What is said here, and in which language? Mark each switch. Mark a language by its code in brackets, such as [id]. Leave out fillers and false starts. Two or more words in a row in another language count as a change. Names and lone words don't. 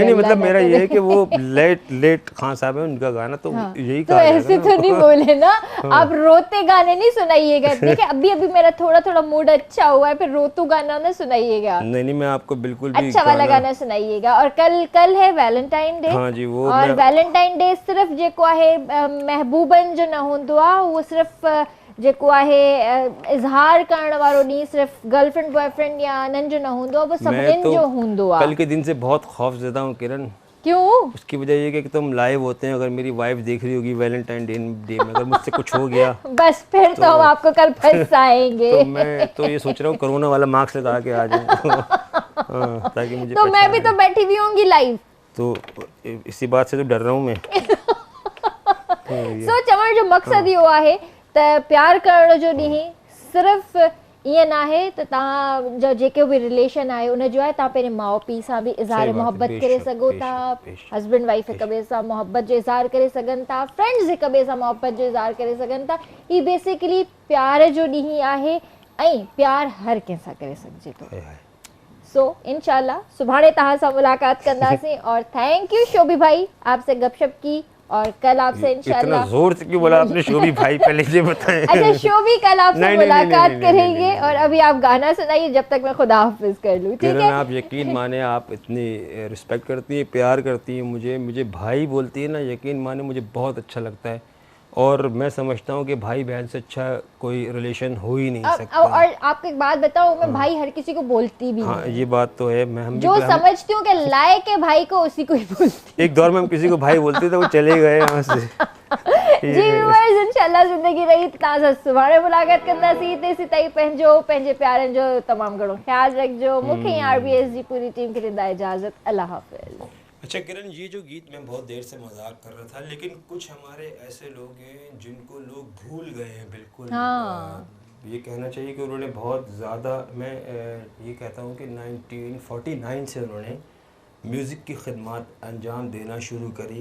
[ur] نہیں مطلب میرا یہ ہے کہ وہ لیٹ خان صاحب ہے، ان کا گانا تو یہی تو ایسے تو نہیں بولے نا آپ، روتے گانے نہیں سنائیے گا. دیکھیے ابھی میرا تھوڑا موڈ اچھا ہوا ہے، پھر روتو گانا نہ سنائیے گا. نہیں میں آپ کو بالکل بھی اچھا والا گانا سنائیے گا. اور کل ہے [en] Valentine Day. [ur] ہاں جی، وہ [sd] और [en] Valentine Day [sd] सिर्फ जेको आहे महबूबन जो न हूंदो आहे, वो सिर्फ जेको आहे इज़हार करण वारो ॾींहुं सिर्फ [en] girlfriend boyfriend [sd] या अनन जो न हूंदो, वो सभिनीनि जो हूंदो आहे। [ur] کل کے دن سے بہت خوفزدہ ہوں کرن. کیوں? اس کی وجہ یہ کہ تم لائیو ہوتے ہیں، اگر میری وائف دیکھ رہی ہوگی [en] Valentine Day [ur] میں، اگر مجھ سے کچھ ہو گیا بس پھر تو ہم آپ کو کل پھنسائیں گے. تو میں تو یہ سوچ رہا ہوں کورونا والا ماسک لگا کے آ جاؤں تاکہ مجھے تو میں بھی تو بیٹھی ہوئی ہوں گی لائیو, تو اسی بات سے تو ڈر رہا ہوں میں. [sd] सो चवण जो मकसद इहो आहे त प्यार करण जो ॾींहुं सिर्फ़ ईअं ना आहे त तव्हां जो जेको बि रिलेशन आहे उन जो आहे, तव्हां पंहिंजे माउ पीउ सां बि इज़हार मोहब्बत करे सघो था, [en] husband wife [sd] हिक ॿिए सां मोहब्बत जो इज़हार करे सघनि था, फ्रेंड्स हिक ॿिए सां मोहब्बत जो इज़हार करे सघनि था। ही बेसिकली प्यार जो ॾींहुं आहे, ऐं प्यार हर कंहिंसां करे सघिजे थो। सो इंशाल्लाह सुभाणे तव्हां सां मुलाक़ात कंदासीं। [ur] اور [en] thank you [ur] شوبی بھائی، آپ سے گپ شپ کی، اور کل آپ سے ان شاء اللہ. اتنا زور سے کیوں بولا آپ نے شوبی بھائی، پہلے یہ بتائیں. اچھا شوبی کل آپ سے ملاقات کریں گے، اور ابھی آپ گانا سنائیے جب تک میں خدا حافظ کر لوں، ٹھیک ہے? آپ یقین مانے، آپ اتنی ریسپیکٹ کرتی ہیں، پیار کرتی ہیں، مجھے بھائی بولتی ہے نا، یقین مانے مجھے بہت اچھا لگتا ہے. اور میں سمجھتا ہوں کہ بھائی بہن سے اچھا کوئی ریلیشن ہو ہی نہیں سکتا. اور آپ کو ایک بات بتاؤں، میں بھائی ہر کسی کو بولتی بھی ہاں یہ بات تو ہے۔ میں جو سمجھتی ہوں کہ لائق کے بھائی کو اسی کو ہی بولتی. ایک دور میں ہم کسی کو بھائی بولتے تھے، وہ چلے گئے یہاں سے. [sd] जी व्यूअर्स, इंशाल्लाह ज़िंदगी रही तव्हां सां सुभाणे मुलाक़ात कंदासीं। तेसीं ताईं पंहिंजे प्यारनि जो तमामु घणो ख़्यालु रखिजो। मूंखे RBS जी पूरी टीम खे ॾींदा इजाज़त। अल्लाह हाफ़िज़। [ur] اچھا کرن، یہ جو گیت میں بہت دیر سے مذاق کر رہا تھا، لیکن کچھ ہمارے ایسے لوگ ہیں جن کو لوگ بھول گئے ہیں بالکل. یہ کہنا چاہیے کہ انہوں نے بہت زیادہ، میں یہ کہتا ہوں کہ 1949 سے انہوں نے میوزک کی خدمت انجام دینا شروع کری.